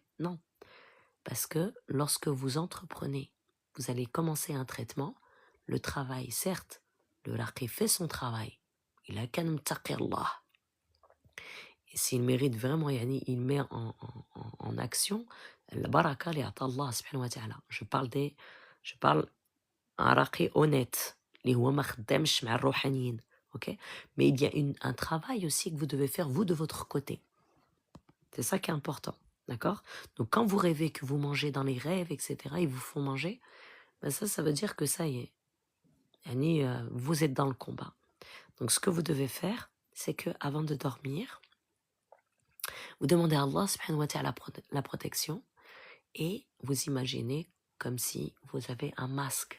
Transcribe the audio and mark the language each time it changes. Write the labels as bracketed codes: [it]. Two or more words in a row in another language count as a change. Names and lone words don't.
[fr] Non, parce que lorsque vous entreprenez, vous allez commencer un traitement, le travail, certes, le raqi fait son travail. Il a qu'à Allah. Et s'il mérite vraiment, yani, il met en action la baraka li ata [ar] الله سبحانه وتعالى. [fr] Je parle un raqi honnête, [ar] لي هو ما خدامش مع الروحانيين, [fr] ok? Mais il y a un travail aussi que vous devez faire, vous, de votre côté. C'est ça qui est important, d'accord? Donc, quand vous rêvez que vous mangez dans les rêves, etc., ils vous font manger, ben ça veut dire que ça y est, yani, vous êtes dans le combat. Donc, ce que vous devez faire, c'est que avant de dormir, vous demandez à [ar] الله سبحانه وتعالى [fr] la protection et vous imaginez comme si vous avez un masque.